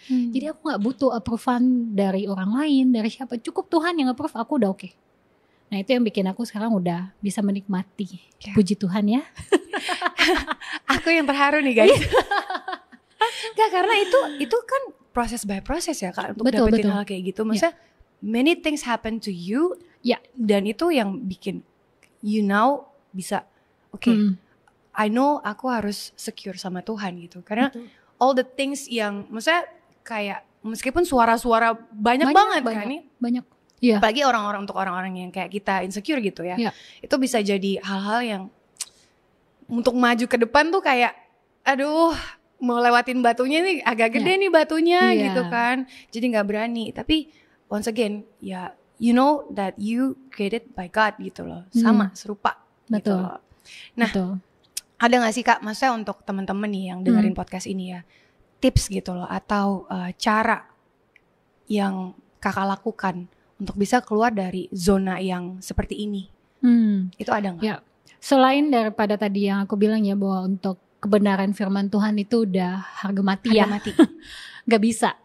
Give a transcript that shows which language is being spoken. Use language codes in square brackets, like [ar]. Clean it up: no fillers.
[id] Jadi aku gak butuh approval dari orang lain, dari siapa. Cukup Tuhan yang approve, aku udah oke. Nah itu yang bikin aku sekarang udah bisa menikmati. Puji Tuhan ya. Aku yang terharu nih guys. Gak, karena itu kan proses by proses ya Kak, untuk dapetin hal kayak gitu. Maksudnya [en] many things happen to you. [id] Dan itu yang bikin [en] you now [id] bisa [en] I know [id] aku harus secure sama Tuhan gitu. Karena [en] all the things [id] yang maksudnya kayak meskipun suara-suara banyak banget kan nih. Banyak. Apalagi orang-orang yang kayak kita insecure gitu ya. Itu bisa jadi hal-hal yang untuk maju ke depan tuh kayak aduh, mau lewatin batunya nih agak gede nih batunya gitu kan. Jadi gak berani. Tapi [en] once again ya you know that you created by God [id] gitu loh. Sama, serupa gitu loh. Nah ada gak sih Kak, maksudnya untuk teman-teman nih yang dengerin podcast ini ya, tips gitu loh atau cara yang Kakak lakukan untuk bisa keluar dari zona yang seperti ini. Itu ada gak? Ya, selain daripada tadi yang aku bilang ya bahwa untuk kebenaran firman Tuhan itu udah harga mati. Gak bisa.